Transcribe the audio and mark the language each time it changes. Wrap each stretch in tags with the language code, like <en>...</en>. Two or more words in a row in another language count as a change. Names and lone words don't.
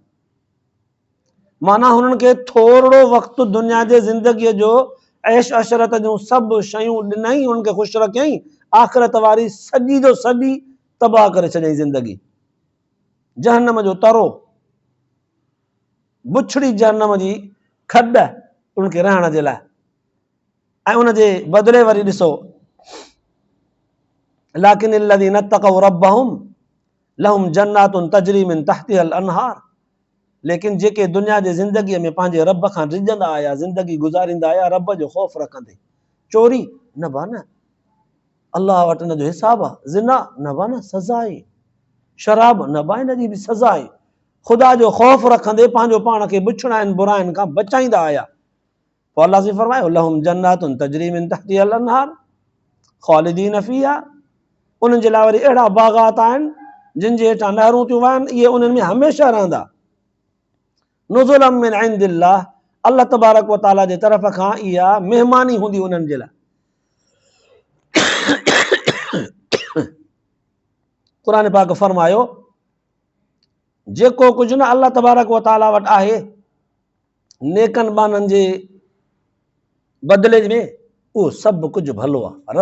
<sd>माना हुननि खे थोरो वक़्तु दुनिया जे ज़िंदगीअ जो ऐश अशरत जूं सभु शयूं ॾिनई, हुननि खे ख़ुशि रखियईं, आख़िरत वारी सॼी जो सॼी तबाह करे छॾियईं ज़िंदगी। जहन्नम जो तरो, बुछड़ी जहन्नम जी खॾ उनखे रहण जे लाइ, ऐं उनजे बदिले वरी ॾिसो</sd> <ar>لكن الذين اتقوا ربهم لهم جنات تجري من تحتها الأنهار.</ar> <sd>लेकिन जेके दुनिया जे ज़िंदगीअ में पंहिंजे रब खां रिझंदा आया, ज़िंदगी गुज़ारींदा आया रब जो ख़ौफ़ रखंदे, चोरी न बा न, अल्लाह वटि हिन जो हिसाब आहे, ज़िना न बा न, सज़ा आहे, शराब न बा हिन जी बि सज़ा आहे। ख़ुदा जो ख़ौफ़ रखंदे पंहिंजो पाण खे बुछड़ाइनि बुराइनि खां बचाईंदा आया। पोइ अल्लाह से फरमायो</sd> <ar>لهم جنات تجري من تحتها الأنهار خالدين فيها,</ar> <sd>उन्हनि जे लाइ वरी अहिड़ा बाग़ात आहिनि जिन जे हेठां नहरूं थियूं वहनि, इहे उन्हनि में हमेशह रहंदा।</sd> <ar>نزلا من عند الله, الله تبارك وتعالى</ar> <sd>जे तरफ़ खां इहा महिमानी हूंदी उन्हनि जे लाइ। क़ुरान पाक फरमायो जेको कुझु न</sd> <ar>الله تبارك وتعالى</ar> <sd>वटि आहे नेकनि बाननि जे बदिले में उहो सभु कुझु भलो आहे।</sd>